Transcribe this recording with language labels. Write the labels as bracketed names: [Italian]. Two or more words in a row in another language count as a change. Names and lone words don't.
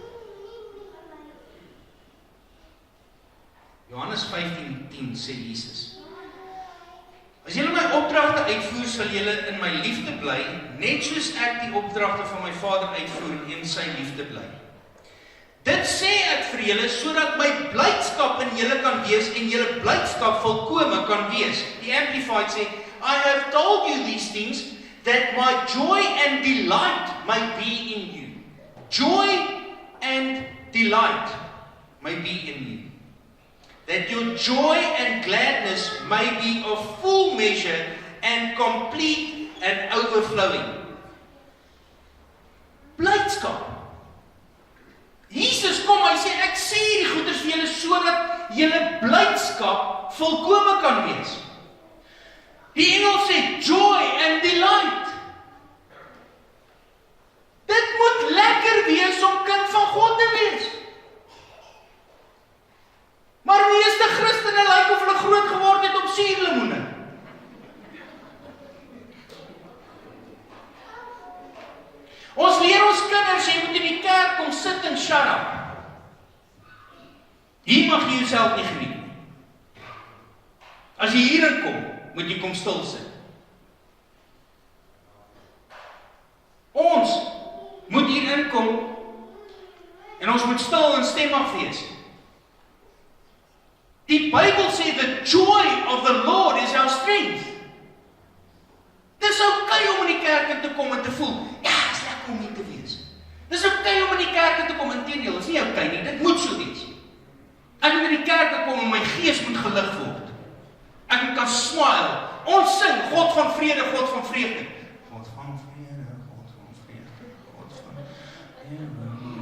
[Afrikaans] Johannes 15:10 sê Jesus: As julle my opdragte uitvoer, sal julle in my liefde bly, net soos ek die opdragte van my Vader uitvoer en in sy liefde bly. Dit sê ek vir julle, sodat my blydskap in julle kan wees en julle blydskap volkome kan wees. Die Amplified sê, [English] I have told you these things, that my joy and delight may be in you. Joy and delight may be in you. That your joy and gladness may be of full measure and complete and overflowing. [Afrikaans] Blydskap. Jesus kom, hy sê, ek sê die goeders vir julle sodat julle blydskap volkome kan wees. Die engel sê [English] joy and delight. [Afrikaans] Dit moet lekker wees om kind van God te wees. Maar meeste Christene lyk of hulle groot geword het op suurlemoene. Ons leer ons kinders, jy moet in die kerk kom sit en [English] shut up. [Afrikaans] Hier mag jy jouself nie geniet nie. As jy hierin kom, moet jy kom stil sit. Ons moet hierin kom en ons moet stil en stemmig wees. Die Bybel sê [English] the joy of the Lord is our strength. [Afrikaans] Dis okay om in die kerk in te kom en te voel, ja, is lekker om hier te wees. Dis okay om in die kerk in te kom, inteendeel, is nie okay nie, dit moet so wees. Ek moet in die kerk kom en my gees moet gelig word. Ek moet kan smile. Ons sing, God van vrede, God van vreugde. God van vrede, God van vreugde, God van vrede.